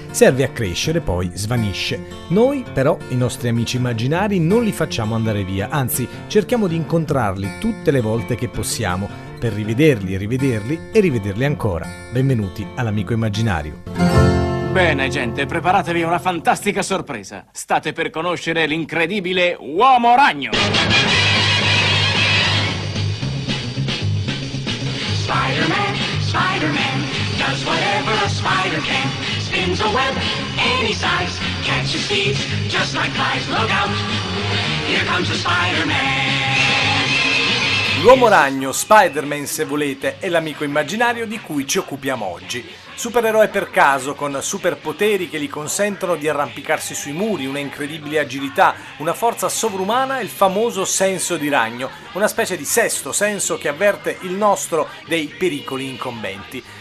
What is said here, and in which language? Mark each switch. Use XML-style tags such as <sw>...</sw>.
<it>Serve a crescere, poi svanisce. Noi, però, i nostri amici immaginari non li facciamo andare via, anzi, cerchiamo di incontrarli tutte le volte che possiamo, per rivederli, rivederli e rivederli ancora. Benvenuti all'amico immaginario. Bene, gente, preparatevi a una fantastica sorpresa. State per conoscere l'incredibile Uomo Ragno!</it> <en>Spider-Man does whatever a spider can. Spins a web any size, catches thieves just like flies. Look out, here comes a Spider-Man.</en> <it>L'uomo ragno, Spider-Man se volete, è l'amico immaginario di cui ci occupiamo oggi. Supereroe per caso, con superpoteri che gli consentono di arrampicarsi sui muri, una incredibile agilità, una forza sovrumana e il famoso senso di ragno, una specie di sesto senso che avverte il nostro dei pericoli incombenti.</it>